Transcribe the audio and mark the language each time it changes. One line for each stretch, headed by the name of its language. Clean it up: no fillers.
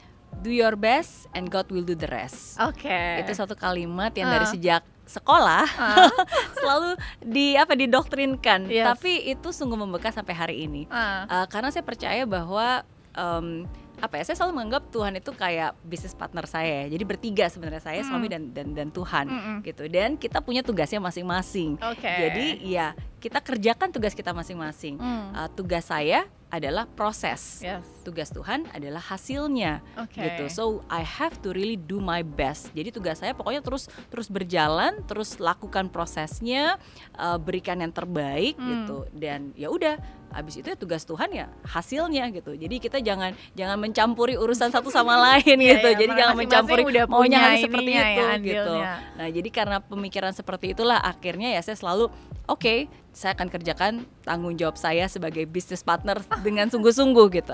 English: Do your best and God will do the rest.
Indonesian: Itu satu kalimat yang dari sejak sekolah selalu didoktrinkan, tapi itu sungguh membekas sampai hari ini. Karena saya percaya bahwa saya selalu menganggap Tuhan itu kayak bisnis partner saya. Jadi bertiga sebenarnya, saya, suami dan Tuhan gitu. Dan kita punya tugasnya masing-masing. Jadi ya kita kerjakan tugas kita masing-masing. Tugas saya adalah proses, tugas Tuhan adalah hasilnya gitu.
English: So I have to really do my best.
Indonesian: Jadi tugas saya pokoknya terus berjalan, terus lakukan prosesnya, berikan yang terbaik gitu. Dan ya udah, habis itu ya tugas Tuhan ya hasilnya gitu. Jadi kita jangan mencampuri urusan satu sama lain gitu. Jadi jangan mencampuri maunya hanya seperti itu gitu. Nah, jadi karena pemikiran seperti itulah akhirnya ya saya selalu saya akan kerjakan tanggung jawab saya sebagai business partner dengan sungguh-sungguh gitu.